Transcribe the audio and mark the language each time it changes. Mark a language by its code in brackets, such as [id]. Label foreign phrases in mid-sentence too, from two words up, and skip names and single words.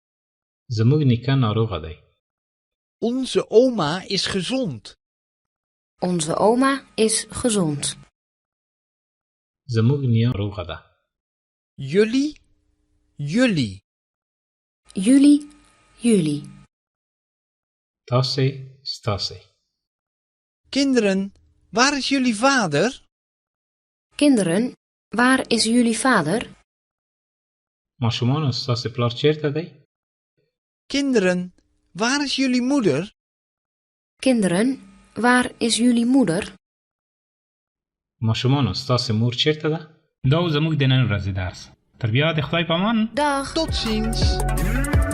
[ps] زموږ نیکه ناروغه دی. [nl] Onze oma is gezond. Onze oma is gezond. [ps] زموږ نیا روغه ده. [nl] Jullie, jullie. Jullie, jullie. [ps] تاسې ستاسې. [nl] Kinderen, waar is jullie vader? Kinderen, waar is jullie vader? [ps] ماشومانو ستاسې پلار چیرته دی؟ [nl] Kinderen, waar is jullie moeder? Kinderen, waar is jullie moeder? [ps] ماشومانو ستاسې مور چیرته ده؟ دا و زموږ د نن ورځې درس. تر بیا د خدای په امان. [nl] Dag. Tot ziens.